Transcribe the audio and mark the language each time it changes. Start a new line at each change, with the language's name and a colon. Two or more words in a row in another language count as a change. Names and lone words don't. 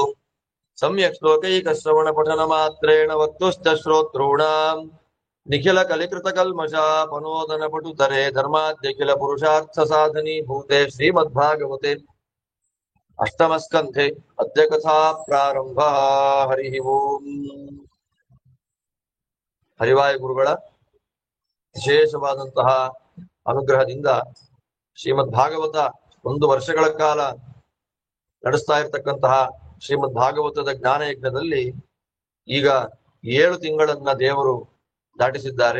Sanskrit: सम्यक् श्लोकैकश्रवणपठनमात्रेण वक्तुश्च श्रोतॄणाम् निखिलकलिकृतकल्मषापनोदनपटुतरे धर्माद्यखिलपुरुषार्थसाधनी भूते श्रीमद्भागवते अष्टमस्कन्धे अद्य कथा प्रारम्भः। हरिः ओम्।
Kannada: ಹರಿವಾಯ ಗುರುಗಳ ವಿಶೇಷವಾದಂತಹ ಅನುಗ್ರಹದಿಂದ ಶ್ರೀಮದ್ ಭಾಗವತ 1 ವರ್ಷಗಳ ಕಾಲ ನಡೆಸ್ತಾ ಇರತಕ್ಕಂತಹ ಶ್ರೀಮದ್ ಭಾಗವತದ ಜ್ಞಾನಯಜ್ಞದಲ್ಲಿ ಈಗ 7 ತಿಂಗಳನ್ನ ದೇವರು ದಾಟಿಸಿದ್ದಾರೆ.